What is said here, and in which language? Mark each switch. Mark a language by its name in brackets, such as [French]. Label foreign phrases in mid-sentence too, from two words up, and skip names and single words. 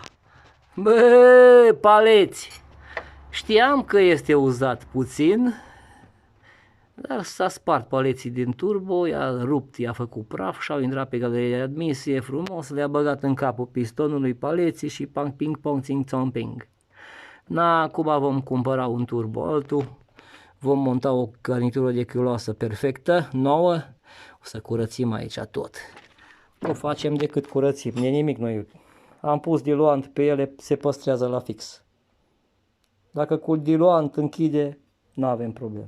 [Romanian] Bă, paleți! Știam că este uzat puțin, dar s-a spart paleții din turbo, i-a rupt, i-a făcut praf și au intrat pe galeria de admisie frumos, le-a băgat în capul pistonului paleții și pang, ping, pong, ting, țong, ping. Na, acum vom cumpăra un turbo altul, vom monta o garnitură de chiuloasă perfectă, nouă, o să curățim aici tot. Nu facem decât curățim, nimic noi. Am pus diluant pe ele, se păstrează la fix. Dacă cu diluant închide, nu avem probleme.